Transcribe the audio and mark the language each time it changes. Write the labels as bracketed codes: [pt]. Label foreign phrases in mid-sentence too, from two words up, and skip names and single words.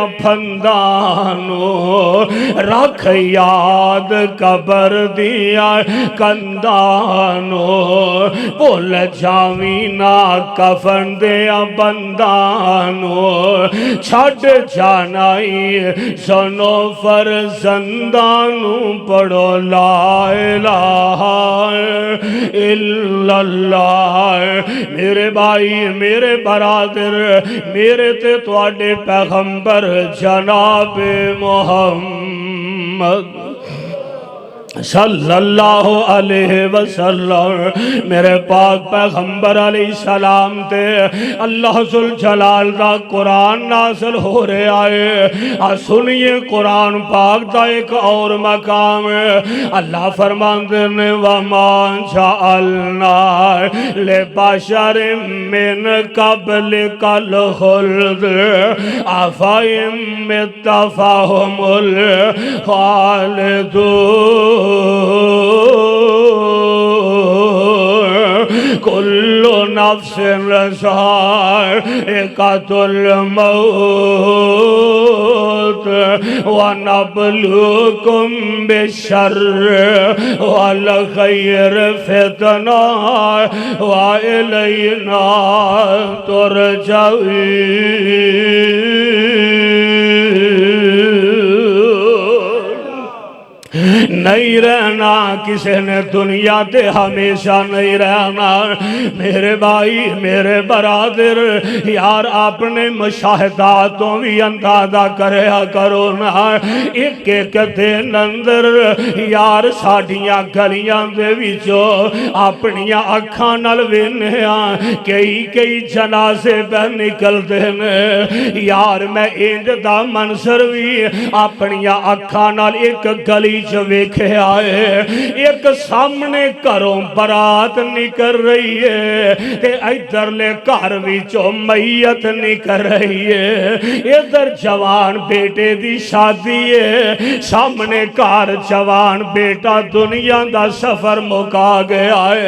[pa] پھندانو، رکھ یاد قبر دیا کندانو، بھول جاوینا کفن دیا بندانو، چھڑ جانائی سنو فرزندانو، پڑھو [ar] لا الہ الا اللہ۔ [pa] میرے بھائی میرے برادر میرے تے تواڈے پیغمبر جناب محمد [ar] صلی اللہ علیہ وسلم، [pa] میرے پاک پیغمبر [ar] علیہ السلام [pa] تے اللہ ذوالجلال دا قرآن نازل ہو رہے آئے۔ سنیے قرآن پاک دا ایک اور مقام ہے، اللہ فرماندے نے [ar] وَمَا جَعَلْنَا لِبَشَرٍ مِّن قَبْلِكَ الْخُلْدَ أَفَإِن مِّتَّ فَهُمُ الْخَالِدُونَ، کل نفس ذائقۃ الموت ونبلوکم بالشر والخیر فتنہ وإلینا ترجعون۔ [pa] نہیں رہنا کسی نے دنیا تے ہمیشہ نہیں رہنا، میرے بھائی میرے برادر یار اپنے مشاہداتوں بھی اندازہ کریا کرو نا، ایک ایک دن اندر یار ساڑیاں گلیاں دے وچوں اپنیاں اکھاں نال وینیاں کئی جنازے پہ نکل دینے، یار میں انج دا منظر بھی اپنیاں اکھاں نال ایک گلی جو ویکھے آئے، ایک سامنے کروں برات نکل رہی ہے تے ادھر لے گھر وچوں میت نکل رہی ہے، ادھر جوان بیٹے دی شادی ہے، سامنے گھر جوان بیٹا دنیا دا سفر مکا گیا ہے۔